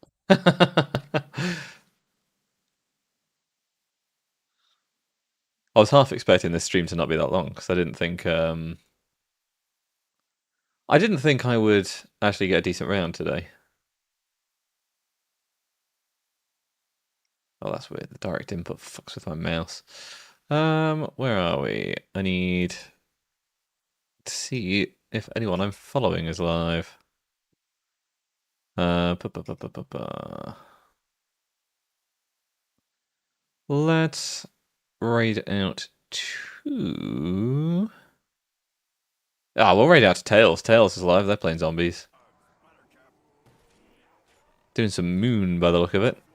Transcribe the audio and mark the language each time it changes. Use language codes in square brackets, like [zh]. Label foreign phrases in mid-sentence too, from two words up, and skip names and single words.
[en] I was half expecting this stream to not be that long because I didn't think I would actually get a decent round today. Oh, that's weird. The direct input fucks with my mouse. Where are we? I need to see if anyone I'm following is live. Uh, ba, ba, ba, ba, ba, ba. Let's raid out to... Ah, we'll raid out to Tails. Tails is live. They're playing zombies. Doing some moon by the look of it.